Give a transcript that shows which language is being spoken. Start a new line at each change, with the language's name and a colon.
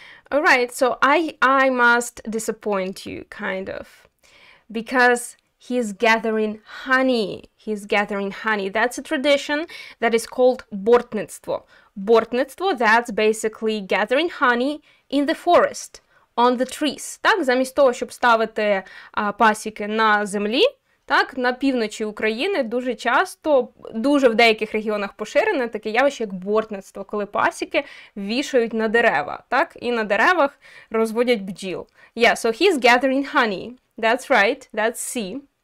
English: All right, so I must disappoint you, kind of. Because he's gathering honey. He's gathering honey. That's a tradition that is called бортництво. Бортництво, that's basically gathering honey in the forest, on the trees.
Ukrainian: Так, замість того, щоб ставити пасіки на землі, так, на півночі України дуже часто, дуже в деяких регіонах поширене таке явище, як бортництво, коли пасіки вішають на дерева, так, і на деревах розводять бджіл.
English: Yeah, so he's gathering honey. That's right, that's C.